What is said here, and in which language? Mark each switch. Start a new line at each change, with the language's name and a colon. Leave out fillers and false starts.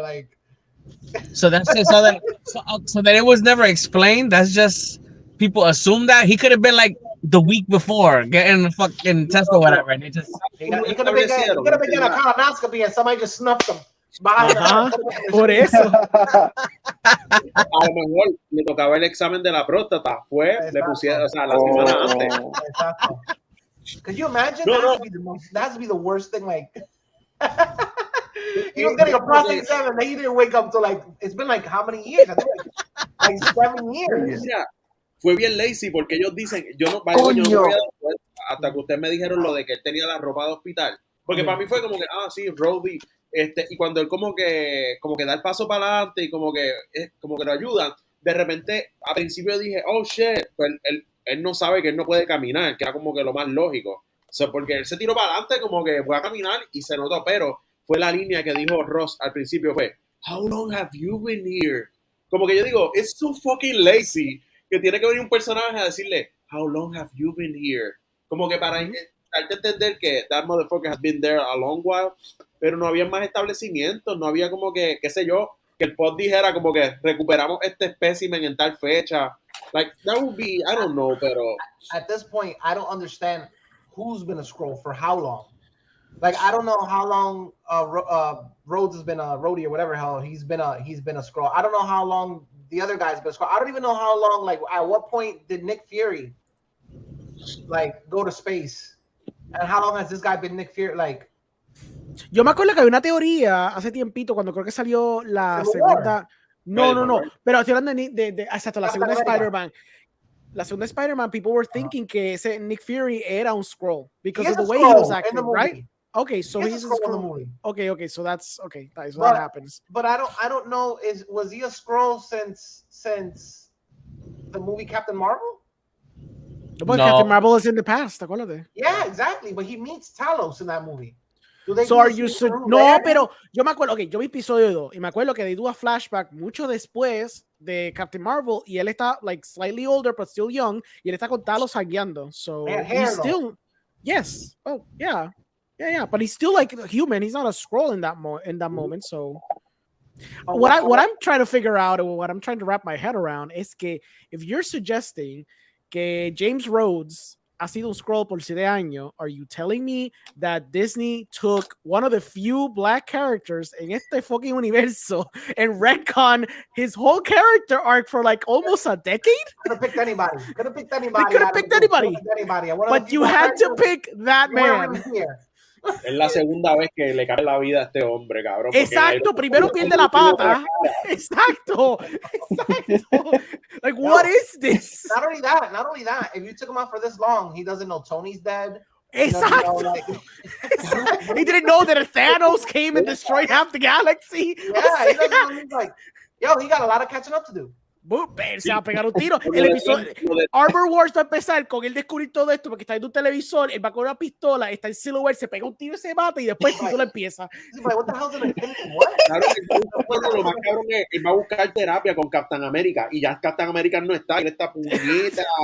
English: Like, so that's it. So that it was never explained. That's just people assume that he could have been like the week before getting a fucking test or whatever, and it just he could have been getting a colonoscopy, and somebody just snuffed him behind
Spanish: por eso. A lo mejor le tocaba el examen de la próstata, le pusieron, o sea, la semana antes.
English: Could you imagine? No, that has to be the worst thing. Like, he was getting a prostate exam, and he didn't wake up till like it's been like how many years? I think like 7 years.
Spanish: Mira, fue bien lazy porque ellos dicen, yo no voy a dar cuenta hasta que ustedes me dijeron lo de que él tenía la ropa de hospital. Porque para mí fue como que, sí, Rhodey, y cuando él como que da el paso para adelante y como que lo ayudan, de repente, a principio dije,
English: oh shit,
Spanish: pues él no sabe que él no puede caminar, que era como que lo más lógico. Porque él se tiró para adelante como que voy a caminar y se notó, pero fue la línea que dijo Ross al principio fue,
English: how long have you been here?
Spanish: Como que yo digo,
English: it's so fucking lazy
Spanish: que tiene que venir un personaje a decirle,
English: how long have you been here?
Spanish: Como que para darte a entender que
English: that motherfucker has been there a long while,
Spanish: pero no había más establecimientos, no había como que, qué sé yo, que el pod dijera como que recuperamos este espécimen en tal fecha.
English: Like, that would be, I don't know, pero... At this point, I don't understand who's been a Skrull for how long. Like, I don't know how long Rhodes has been a Rhodey or whatever hell he's been a Skrull. I don't know how long the other guy's been a Skrull. I don't even know how long, like, at what point did Nick Fury, like, go to space? And how long has this guy been Nick Fury? Like,
Spanish: yo me acuerdo que había una teoría hace tiempito cuando creo que salió la segunda. No. Pero estoy hablando exacto, la segunda Spider-Man. La segunda Spider-Man,
English: people were thinking
Spanish: que ese Nick Fury era un Skrull
English: because of the way he was acting, right? Okay, so he's a Skrull in the movie. Okay, so that's okay. That is what happens. But I don't know. Was he a Skrull since the movie Captain Marvel? But Captain Marvel is in the past, acuérdate. Yeah, exactly. But he meets Talos in that movie. So are you
Spanish: no, pero yo me acuerdo, yo vi episodio 2 y me acuerdo que
English: they do a flashback
Spanish: mucho después de Captain Marvel y él está like
English: slightly older but still young
Spanish: y él está con Talos hangueando.
English: So he's still yes. Oh, yeah. But he's still like human. He's not a Skrull in that moment. So what I'm trying to figure out or what I'm trying to wrap my head around is que if you're suggesting que James Rhodes
Spanish: ha sido un Skrull por 7 años,
English: are you telling me that Disney took one of the few black characters
Spanish: en este fucking universo
English: and retcon his whole character arc for like almost a decade? Could have picked anybody. They could have picked anybody. But you had to pick that man.
Spanish: Es la segunda vez que le cae la vida a este hombre, cabrón. Exacto, primero pierde la pata.
English: Exacto. Like, what is this? Not only that, if you took him out for this long, he doesn't know Tony's dead. Exactly. He didn't know that Thanos came and destroyed half the galaxy. Yeah, he doesn't know. He's like, yo, he got a lot of catching up to do.
Spanish: Se va a pegar un tiro. El episodio Armor Wars va a empezar con él descubrir todo esto porque está en un televisor, él va con una pistola, está en Silhouette, se pega un tiro y se mata y después el título empieza.
English: What the hell's in it?
Spanish: Claro, lo más cabrón es que él va a buscar terapia con Captain America y ya Captain America no está, él está puñeta.